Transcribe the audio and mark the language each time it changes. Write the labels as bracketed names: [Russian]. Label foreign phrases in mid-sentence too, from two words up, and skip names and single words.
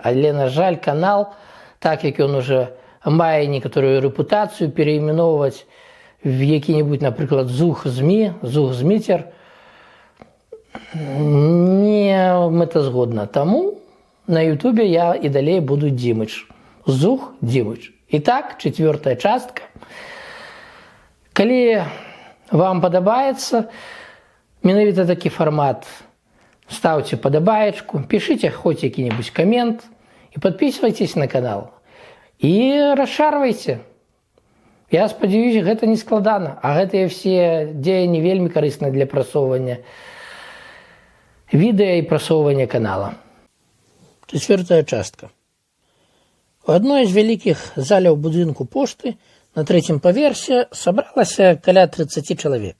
[Belarusian] Але, на жаль, канал, так як ён уже мае некаторую рэпутацыю, переименовываць в які-нибудь, напрыклад, Зух ЗМІ, Зух Зміцер, не мэтазгодна. Таму на Ютубе я і далей буду Димыч. Зух Димыч. Итак, чацвёртая частка. Калі вам падабаецца менавіта такі фармат, [Russian] ставьте подобаечку, пишите хоть какой-нибудь коммент и подписывайтесь на канал. И расшарвайте. [Belarusian] Я спадзяюсь, гэта не складана, а гэтыя все дзеянні вельмі карысныя для прасоўвання відэа і прасоўвання канала. Чацвёртая частка. У адной з вялікіх заляў будынку пошты на трэцім паверсе сабралася каля 30 чалавек.